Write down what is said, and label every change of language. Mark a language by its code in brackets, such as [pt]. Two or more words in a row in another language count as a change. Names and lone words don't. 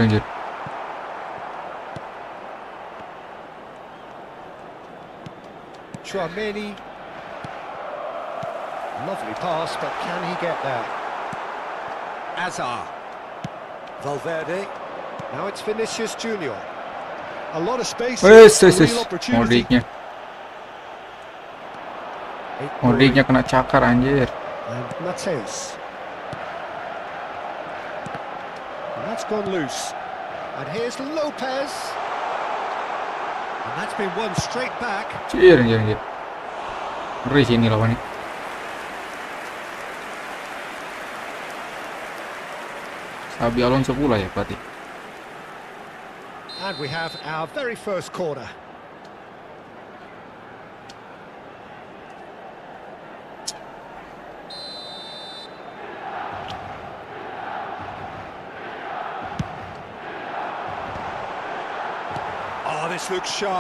[en] Chouameni. Lovely pass, but can he get there? Azar. Valverde. Now it's Vinicius Junior. A lot of space. Real opportunity. [id] Modricnya kena cakar anjir. [en] And Matthäus. And that's gone loose. And here's Lopez. And that's been won straight back. [id] Anjir. Ngeri sih ini lawannya. Xabi Alonso pula ya berarti. [en] And we have our very first corner. Oh, this looks sharp.